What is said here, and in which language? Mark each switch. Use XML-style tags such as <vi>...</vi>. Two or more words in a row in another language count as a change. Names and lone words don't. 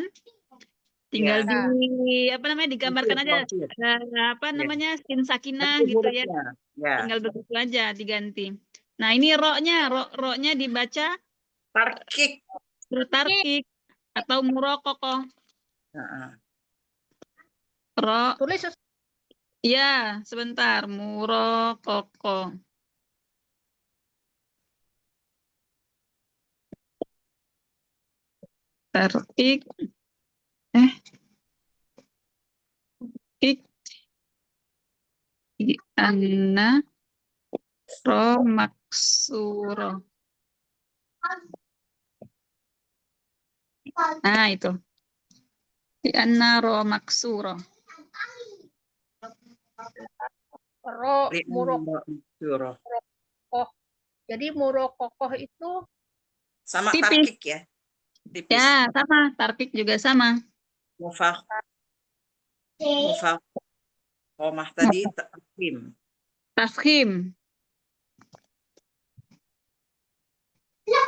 <id>Tinggal digambarkan aja</id> <ar>سين ساكنة</ar> <id>gitu ya. Tinggal begitu aja diganti. Nah, ini roknya dibaca tarkik atau murokokoh. Tulis Ya, sebentar. Murokokoh. Tarkik.</id> <ar>أن راء مكسورة.</ar> <id>Nah, itu.</id> <ar>Di أن راء مكسورة. راء مرققة.</ar> <id>Jadi murokokoh itu sama tipis. tarkik ya. Tipis. Ya, sama. Tarkik juga sama. Mufakhomah tadi tafkhim. Tafkhim.</id>